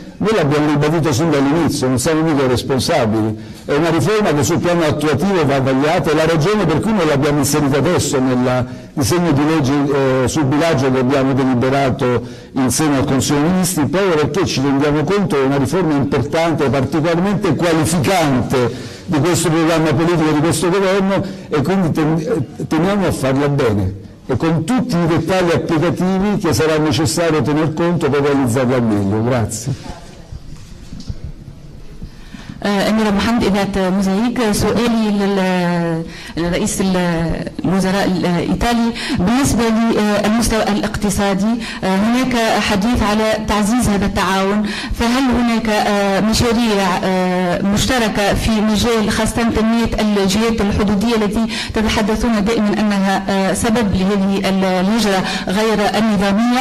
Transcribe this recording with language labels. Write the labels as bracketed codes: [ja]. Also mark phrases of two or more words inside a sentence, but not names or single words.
[it] Noi l'abbiamo ribadito sin dall'inizio, non siamo mica responsabili, è una riforma che sul piano attuativo va vagliata, e la ragione per cui noi l'abbiamo inserita adesso nel disegno di legge sul bilancio che abbiamo deliberato in seno al Consiglio dei Ministri, proprio perché ci rendiamo conto che è una riforma importante, particolarmente qualificante di questo programma politico di questo governo, e quindi teniamo a farla bene e con tutti i dettagli applicativi che sarà necessario tener conto per realizzarla al meglio. Grazie. [ar] أميرة محمد إذاعة موزايك. سؤالي لرئيس الوزراء الإيطالي بالنسبة للمستوى الاقتصادي، هناك حديث على تعزيز هذا التعاون، فهل هناك مشاريع مشتركة في مجال خاصة تنمية الجهات الحدودية التي تتحدثون دائما أنها سبب لهذه الهجرة غير النظامية؟